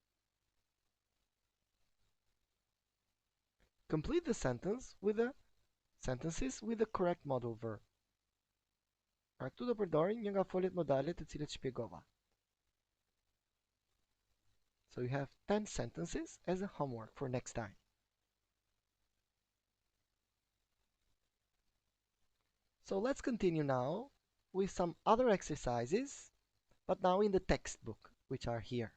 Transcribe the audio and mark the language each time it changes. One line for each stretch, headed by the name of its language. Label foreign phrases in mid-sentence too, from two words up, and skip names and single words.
English: Complete the sentence with a sentences with the correct modal verb.
Albanian: Pra këtu do përdorin një nga foljet modale të cilat shpjegova.
English: So you have 10 sentences as a homework for next time. So let's continue now with some other exercises, but now in the textbook, which are here.